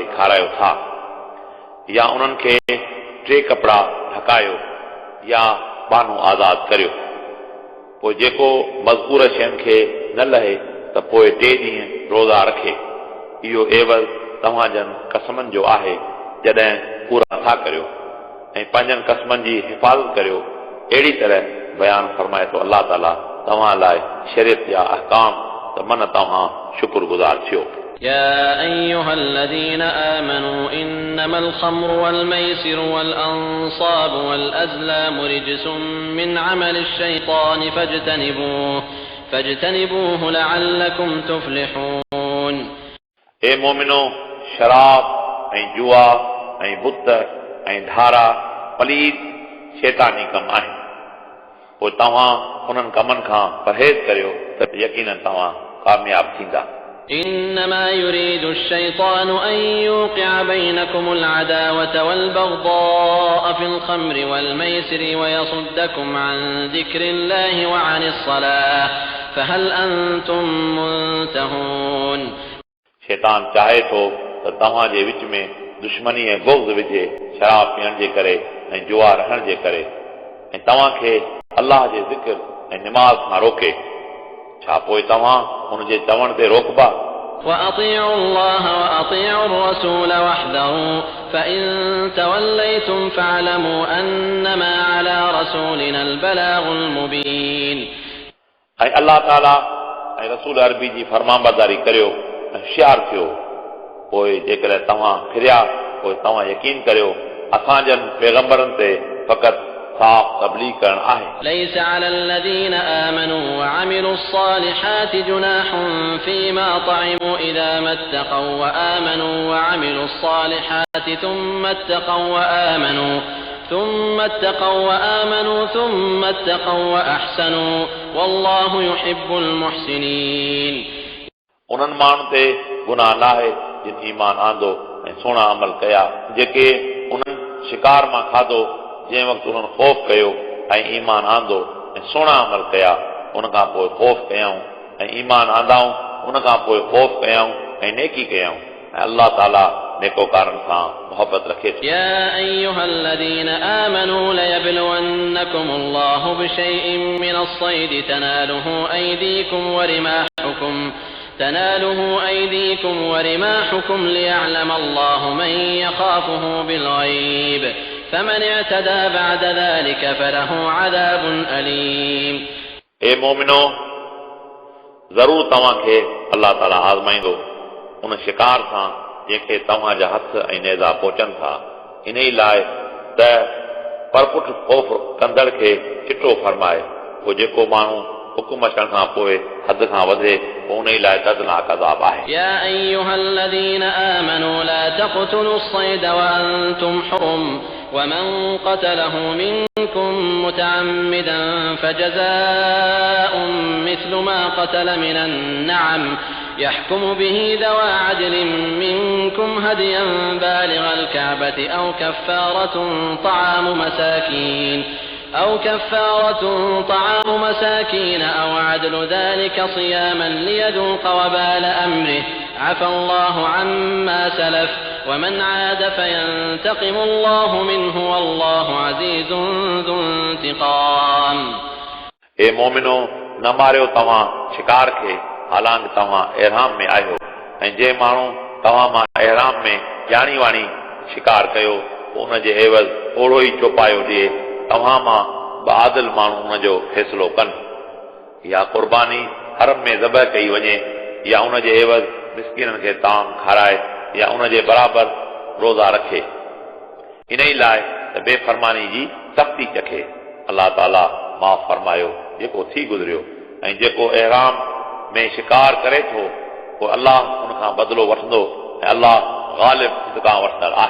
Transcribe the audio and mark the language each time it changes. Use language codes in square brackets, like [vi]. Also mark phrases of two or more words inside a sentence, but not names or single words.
[sd] खारायो था या उन्हनि खे 3 कपिड़ा ढकायो या बानो आज़ाद करियो पोइ जेको मज़कूर शयुनि खे न लहे त पोइ 3 ॾींहं रोज़ा रखे इहो एवज़ तव्हांजनि कसमनि जो आहे जॾहिं पूरा था करियो ऐं पंहिंजनि कसमनि जी हिफ़ाज़त करियो अहिड़ी तरह बयानु फरमाए थो अलाह ताला तव्हां लाइ शरीयत जा अहकाम त मन तव्हां शुक्रगुज़ार थियो [ar] يا أيها الذين آمنوا إنما الخمر والميسر والأنصاب والأزلام رجس من عمل الشيطان فاجتنبوه لعلكم تفلحون [sd] ए मोमिनो शराब ऐं जुआ ऐं बुत ऐं धारा पलीद शैतानी कम आहिनि पोइ तव्हां उन्हनि कमनि खां परहेज़ करियो त यकीनन तव्हां कामयाब थींदा [ar] إنما يريد الشيطان أن يوقع بينكم العداوة والبغضاء في الخمر والميسر ويصدكم عن ذكر الله وعن الصلاة فهل أنتم منتهون [sd] शैतान चाहे थो त तव्हांजे विच में दुश्मनी ऐं बुग़्ज़ विझे शराब पीअण जे करे ऐं जुआ रहण जे करे ऐं तव्हांखे अलाह जे ज़िक्र ऐं निमाज़ खां रोके छा पोइ तव्हां उन जे चवण ते रोकबा [ar] وأطيعوا الله وأطيعوا الرسول واحذروا فإن توليتم فاعلموا أنما على رسولنا البلاغ المبين [sd] ऐं अलाह ताला ऐं रसूल अरबी जी फरमाबरदारी करियो ऐं होशियार थियो पोइ जेकॾहिं तव्हां फिरिया पोइ तव्हां यकीन करियो असांजनि पैगंबरनि ते फ़क़ति साफ़ तबलीग करण आहे [ar] ليس على الذين آمنوا وعملوا الصالحات جناح فيما طعموا إذا ما اتقوا وآمنوا وعملوا الصالحات ثم اتقوا وأحسنوا والله يحب المحسنين [sd] उन्हनि माण्हुनि ते गुनाह नाहे जिन ईमान आंदो ऐं सुहिणा अमल कया जेके उन्हनि शिकार मां खाधो जंहिं वक़्तु उन्हनि ख़ौफ़ कयो ऐं ईमान आंदो ऐं सुहिणा अमल कया उन खां पोइ ख़ौफ़ कयऊं ऐं ईमान आंदाऊं उन खां पोइ ख़ौफ़ कयऊं ऐं नेकी कयऊं ऐं अलाह ताला नेकोकारनि सां मोहबत रखे थो [ar] يا أيها الذين آمنوا ليبلونكم الله بشيء من الصيد تناله أيديكم ورماحكم ليعلم الله من يخافه بالغيب فمن اعتدى بعد ذلك فله عذاب أليم [sd] ए मोमिनो ज़रूर तव्हांखे अलाह ताला आज़माईंदो उन शिकार सां जंहिंखे तव्हांजा हथ ऐं नेज़ा पहुचनि था इन ई लाइ त पर पुट ख़ौफ़ कंदड़ खे चिटो फरमाए पोइ जेको माण्हू हुकुम अचण खां पोइ हद खां वधे पोइ उन लाइ दर्दनाक अज़ाब आहे [ar] يا أيها الذين آمنوا لا تقتلوا الصيد وأنتم حرم ومن قتله منكم متعمدا فجزاء مثل ما قتل من النعم يحكم به ذوى عدل منكم هديا بالغ الكعبة أو كفارة طعام مساكين أو عدل ذلك صياما ليذوق وبال أمره عفى الله عما سلف ومن عاد فينتقم الله منه والله عزيز ذو انتقام [sd] اے मोमिनो न मारियो तव्हां शिकार खे हालांकि तव्हां एहराम में आहियो ऐं जे माण्हू तव्हां मां एहराम में ॼाणी वाणी शिकार कयो पोइ उन जे एवज़ ओड़ो ई चौपायो ॾिए तव्हां मां बहादुर माण्हू उन जो फ़ैसिलो कनि या क़ुर्बानी हरम में ज़बह कई वञे या उन जे एवज़ मिस्कीननि खे ताम खाराए या उन जे बराबरि रोज़ा रखे इन ई लाइ त बेफ़रमानी जी सख़्ती चखे अलाह ताला माफ़ फरमायो जेको थी गुज़रियो ऐं जेको एहराम में शिकार करे थो पोइ अलाह उन खां बदिलो वठंदो ऐं अलाह غالب इंतकाम वठंदड़ आहे